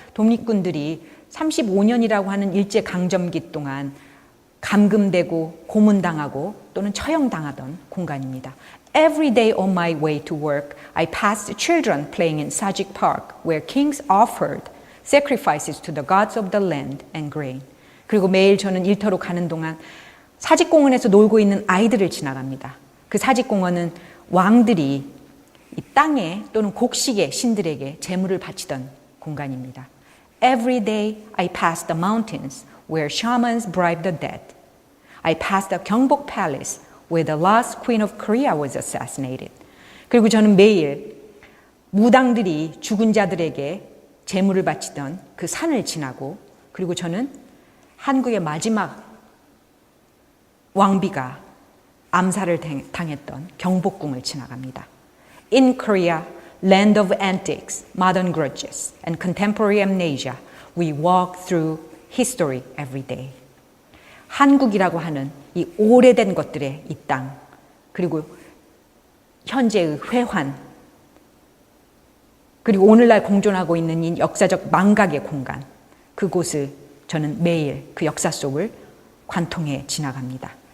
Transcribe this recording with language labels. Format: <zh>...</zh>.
<ko>독립군들이 35년이라고 하는 일제강점기 동안 감금되고 고문당하고 또는 처형당하던 공간입니다.</ko> <en>Every day on my way to work, I passed children playing in Sajik Park, where kings offered sacrifices to the gods of the land and grain.</en> <ko>그리고 매일 저는 일터로 가는 동안 사직공원에서 놀고 있는 아이들을 지나갑니다. 그 사직공원은 왕들이 이 땅에 또는 곡식의 신들에게 제물을 바치던 공간입니다.</ko> <en>Every day I passed the mountains where shamans bribed the dead. I passed the 경복 Palace where the last queen of Korea was assassinated.</en> <ko>그리고 저는 매일 무당들이 죽은 자들에게 제물을 바치던 그 산을 지나고, 그리고 저는 한국의 마지막 왕비가 암살을 당했던 경복궁을 지나갑니다.</ko> <en>In Korea, land of antiques, modern grudges, and contemporary amnesia, we walk through history every day.</en> <ko>한국이라고 하는 이 오래된 것들의 이 땅, 그리고 현재의 회환, 그리고 오늘날 공존하고 있는 이 역사적 망각의 공간, 그곳을 저는 매일 그 역사 속을 관통해 지나갑니다.</ko>